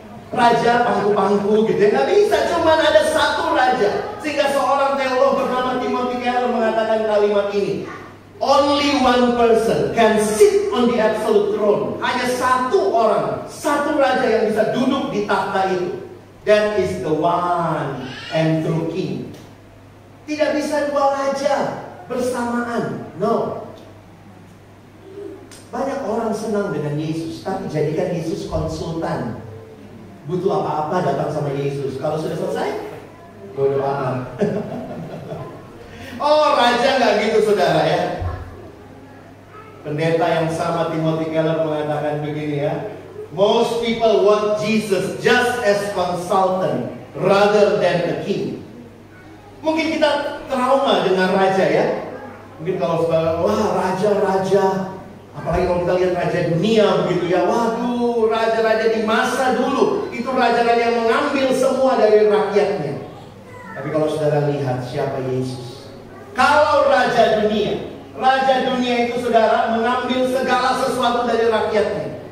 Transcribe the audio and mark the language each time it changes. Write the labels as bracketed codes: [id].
[id] Raja pangku-pangku gitu ya. Nggak bisa, cuma ada satu raja. Sehingga seorang teolog bernama Timothy Keller mengatakan kalimat ini, [en] only one person can sit on the absolute throne. [id] Hanya satu orang, satu raja yang bisa duduk di takhta itu. [en] That is the one and true king. [id] Tidak bisa dua raja bersamaan. No. Banyak orang senang dengan Yesus, tapi jadikan Yesus konsultan. Butuh apa-apa datang sama Yesus. Kalau sudah selesai, bodo amat. Oh, raja nggak gitu saudara ya. Pendeta yang sama [en] Timothy Keller [id] mengatakan begini ya, [en] most people want Jesus just as consultant rather than a king. [id] Mungkin kita trauma dengan raja ya. Mungkin kalau saudara, wah raja-raja, apalagi kalau kita lihat raja dunia begitu ya, waduh raja-raja di masa dulu itu raja-raja yang mengambil semua dari rakyatnya. Tapi kalau saudara lihat siapa Yesus, kalau raja dunia itu saudara mengambil segala sesuatu dari rakyatnya.